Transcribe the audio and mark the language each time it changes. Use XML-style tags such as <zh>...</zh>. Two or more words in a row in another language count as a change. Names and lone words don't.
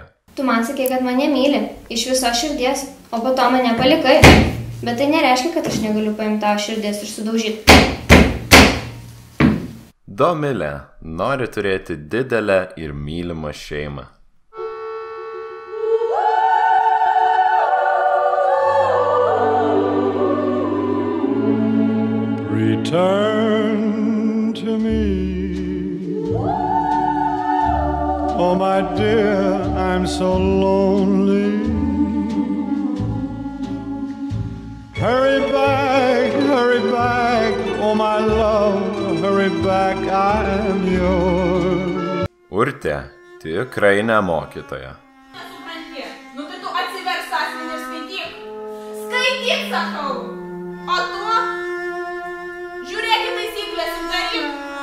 <lt>Tu man sakei, kad mane myli, iš viso širdies, o po to mane palikai. Bet tai nereiškia, kad aš negaliu paimti tavo širdies ir sudaužyti. Domilė nori turėti didelę ir mylimą šeimą.</lt> <en>Return to me. Oh my dear, I'm so lonely. Hurry back, oh my love, hurry back, I'm yours.</en> <lt>Urtė tikrai ne mokytoja. Nesupranti, nu tai tu atsiverk sąsiuvinį ir skaityk. Skaityk, sakau. O tu žiūrėk į taisyklės ir daryk.</lt>